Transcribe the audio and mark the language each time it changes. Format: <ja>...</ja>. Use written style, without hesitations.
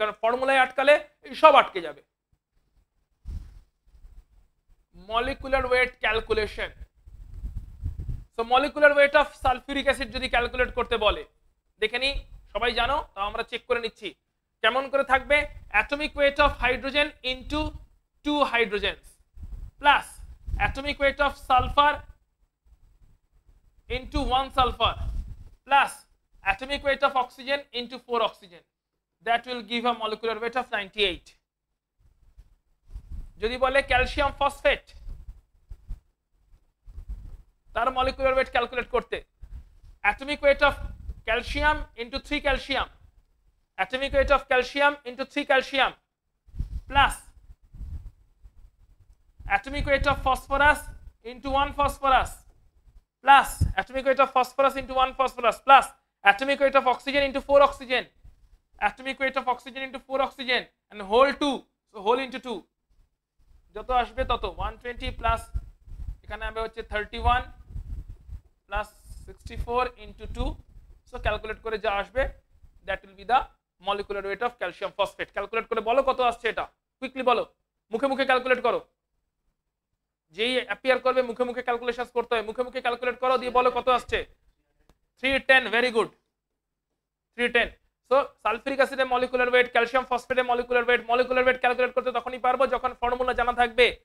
<bn>কারণ ফর্মুলায় আটকালে সব আটকে যাবে।</bn> <en>Molecular weight calculation. So molecular weight of sulphuric acid</en> <bn>যদি ক্যালকুলেট করতে বলে, দেখে নি, সবাই জানো, তাও আমরা চেক করে নিচ্ছি কেমন করে থাকবে।</bn> <en>Atomic weight of hydrogen into 2 hydrogens plus atomic weight of sulphur into 1 sulfur plus atomic weight of oxygen into 4 oxygen, that will give a molecular weight of 98.</en> <bn>যদি বলে ক্যালসিয়াম ফসফেট, তার</bn> <en>molecular weight calculate করতে atomic weight of calcium into 3 calcium, atomic weight of calcium into 3 calcium plus atomic weight of phosphorus into 1 phosphorus plus atomic weight of phosphorus into 1 phosphorus plus atomic weight of oxygen into 4 oxygen, atomic weight of oxygen into 4 oxygen and whole 2, so whole into 2</en> <bn>যত আসবে তত</bn> <en>120 plus</en> <bn>এখানে হবে হচ্ছে</bn> <en>31 plus 64 into 2, so</en> <bn>calculate করে যা আসবে</bn> <en>that will be the molecular weight of calcium phosphate.</en> <bn>Calculate করে বলো কত আসছে এটা, কুইকলি বলো, মুখে মুখে ক্যালকুলেট করো, যেই অ্যাপিয়ার করবে মুখে মুখে ক্যালকুলেশনস করতে হয়, মুখে মুখে ক্যালকুলেট করো, দিয়ে বলো কত আসছে। 310,</bn> <en>very good,</en> <bn>310। সো সালফিউরিক অ্যাসিডের molecular weight, calcium ফসফেটের molecular weight calculate করতে তখনই পারবো যখন ফর্মুলা জানা থাকবে।</bn>